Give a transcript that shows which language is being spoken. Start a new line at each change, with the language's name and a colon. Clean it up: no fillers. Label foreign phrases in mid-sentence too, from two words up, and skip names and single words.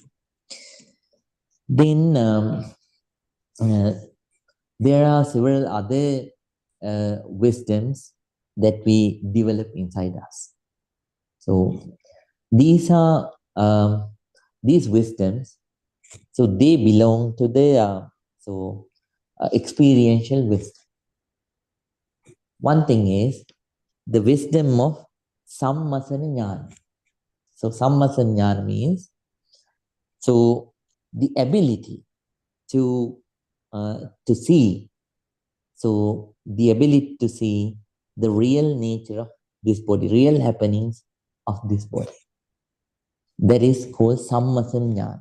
English: Then uh, there are several other wisdoms that we develop inside us. So these are these wisdoms. So they belong to the experiential wisdom. One thing is the wisdom of
Pali: sammasana jnana.
English: So
Pali: sammasana jnana
English: means so the ability to see. So the ability to see the real nature of this body, real happenings of this body. That is called
Pali: sammasana jnana.